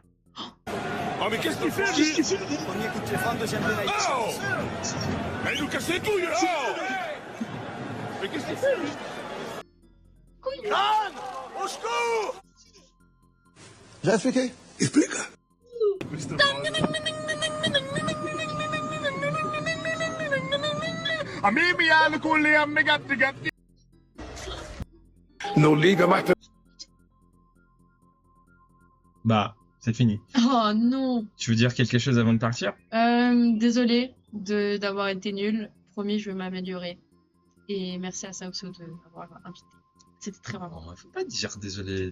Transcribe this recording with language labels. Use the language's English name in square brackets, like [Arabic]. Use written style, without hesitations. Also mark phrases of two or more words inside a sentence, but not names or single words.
[French] Oh mais qu'est-ce qu'il fait lui? Oh! Mais il nous casse les couilles là! Oh! Mais qu'est-ce qu'il fait lui? Anne! Au secours! J'ai expliqué. Explique! Amimi alkulli ammi gatti gatti. No liga matter. Bah, c'est fini. Oh non. Tu veux dire quelque chose avant de partir? Désolée d'avoir été nulle. Promis, je vais m'améliorer. Et merci à Saoxo de m'avoir invité. C'était très marrant. Oh, faut pas dire désolé.